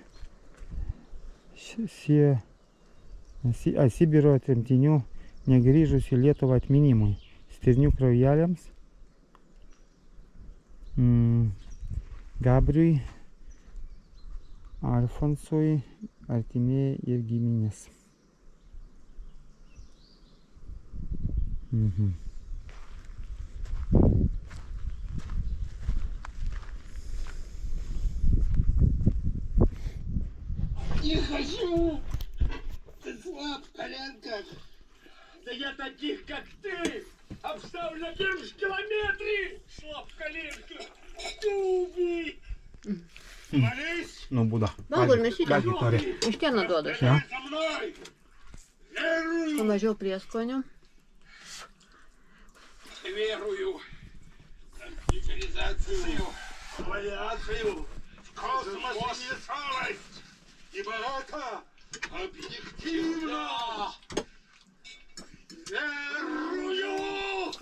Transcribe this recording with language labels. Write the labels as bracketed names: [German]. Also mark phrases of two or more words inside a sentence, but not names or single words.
[Lithuanian] Sibiro tremtinių negrįžusių į Lietuvą atminimui. Stirnių kraujeliams. Gabriui, Alfonsui, artimieji ir giminės. [Russian] Не хочу! Ты слаб в коленках! Да я таких, как ты, обставлю на первом же километре! Слаб в коленках! Дуби! Молись! [Lithuanian] Nu, būda. Valgo ir mėsytę. Ką turi? Iš kieno duoda? Ja. [Russian] За мной! Верую! [Lithuanian] Mažiau prieskonių. [Russian] Верую! Компьютеризацию, авиацию, в космос универсальность! Ибо это объективно! Верую!